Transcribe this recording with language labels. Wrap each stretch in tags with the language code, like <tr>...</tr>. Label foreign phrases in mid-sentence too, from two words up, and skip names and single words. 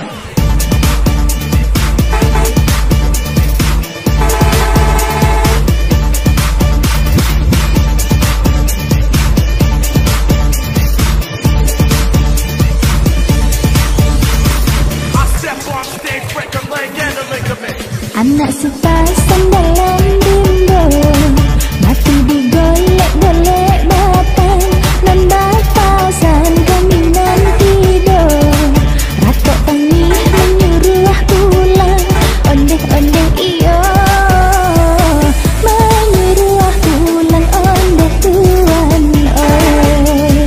<en>I step on stage, break a leg and a ligament.</en> <min>Anak sepasang dalam rimbo, mati digolek-golek batang, nan batasan kami nan tidur. Ratok tangih menyuruh pulang, ondeh-ondeh iyo, menyuruh pulang ondeh tuan oi.</min>